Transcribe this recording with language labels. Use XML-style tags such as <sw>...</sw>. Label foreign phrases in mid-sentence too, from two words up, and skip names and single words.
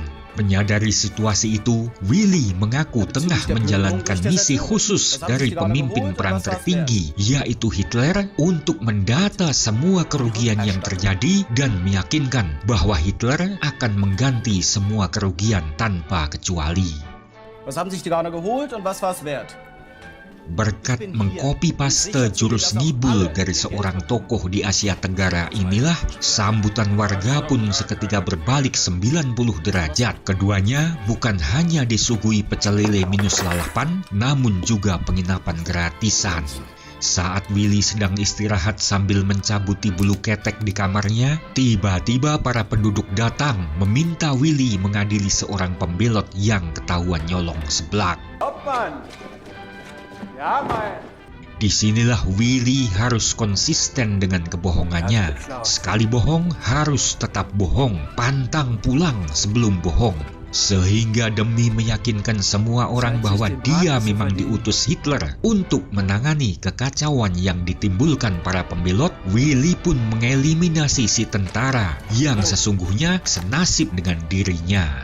<id>Menyadari situasi itu, Willy mengaku tengah menjalankan misi khusus dari pemimpin perang tertinggi, yaitu Hitler, untuk mendata semua kerugian yang terjadi dan meyakinkan bahwa Hitler akan mengganti semua kerugian tanpa kecuali.</id> <de>Was haben sich die Gauner geholt und was war's wert?</de> <id>Berkat mengkopi paste jurus ngibul dari seorang tokoh di Asia Tenggara inilah, sambutan warga pun seketika berbalik 90 derajat. Keduanya bukan hanya disuguhi pecel lele minus lalapan, namun juga penginapan gratisan. Saat Willy sedang istirahat sambil mencabuti bulu ketek di kamarnya, tiba-tiba para penduduk datang meminta Willy mengadili seorang pembelot yang ketahuan nyolong seblak.</id> <de>Hauptmann! Ja, mein.</de> <id>Disinilah Willy harus konsisten dengan kebohongannya. Sekali bohong, harus tetap bohong, pantang pulang sebelum bohong. Sehingga demi meyakinkan semua orang bahwa dia memang diutus Hitler untuk menangani kekacauan yang ditimbulkan para pembelot, Willy pun mengeliminasi si tentara yang sesungguhnya senasib dengan dirinya.</id>